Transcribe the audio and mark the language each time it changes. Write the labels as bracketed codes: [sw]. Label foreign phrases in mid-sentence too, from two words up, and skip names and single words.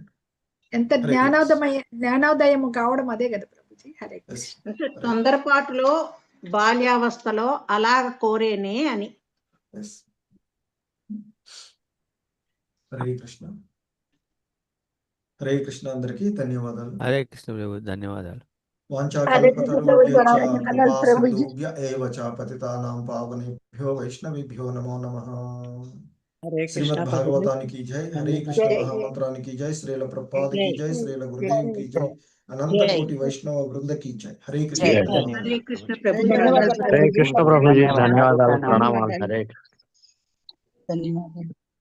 [te] ఎంత జ్ఞానోదయము కావడం అదే కదా ప్రభుజీ. హరే కృష్ణ. తొందరపాటులో బాల్యావస్థలో అలాగ కోరేనే అని. హరే కృష్ణ. హరే కృష్ణ. అందరికీ ధన్యవాదాలు. హరే కృష్ణ ప్రభు. ధన్యవాదాలు. [sa] पतितानां पावनेभ्यो वैष्णवेभ्यो नमो नमः. [te] శ్రీమద్ భాగవతానికి జై. హరే కృష్ణ మహామంత్రానికి జై. శ్రీల ప్రభుపాదకి జై. శ్రీల గురుదేవ్ కి జై. అనంత కోటి వైష్ణవ బృంద [hi] की जय. [te] హరే కృష్ణ. హరే కృష్ణ ప్రభు. హరే కృష్ణ ప్రభుజీ. ధన్యవాదాలు, ప్రణామాలు. హరే ధన్యవాదాలు.